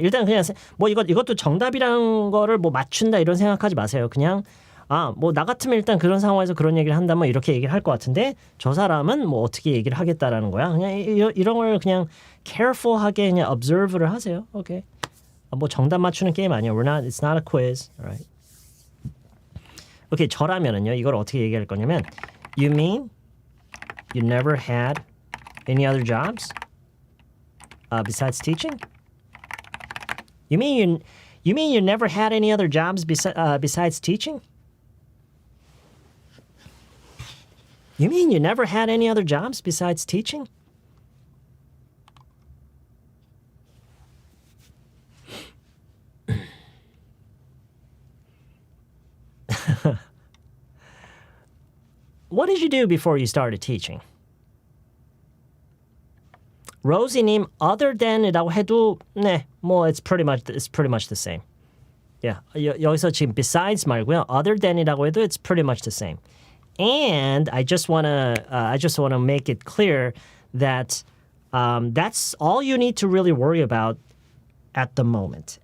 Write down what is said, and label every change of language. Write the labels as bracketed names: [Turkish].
[Korean] 일단 그냥 뭐 이것도 정답이란 거를 뭐 맞춘다 이런 생각하지 마세요. 그냥 뭐 나 같으면 일단 그런 상황에서 그런 얘기를 한다면 이렇게 얘기를 할 것 같은데 저 사람은 뭐 어떻게 얘기를 하겠다라는 거야. 그냥 이런 걸 그냥 careful하게 그냥 observe를 하세요. 오케이. 뭐 정답 맞추는 게임 아니야. [English] It's not a quiz. Alright. 오케이. [Korean] 저라면은요. 이걸 어떻게 얘기할 거냐면 [English] You mean you never had any other jobs besides teaching? You mean you never had any other jobs besides teaching? You mean you never had any other jobs besides teaching? what did you do before you started teaching? Rosie님, other than이라고 [Korean] 해도 네, 뭐 [English] it's pretty much the same. [Korean] Yeah, 여기서 지금 besides 말고요. [English] Other than이라고 해도 it's pretty much the same. And I just wanna make it clear that that's all you need to really worry about at the moment.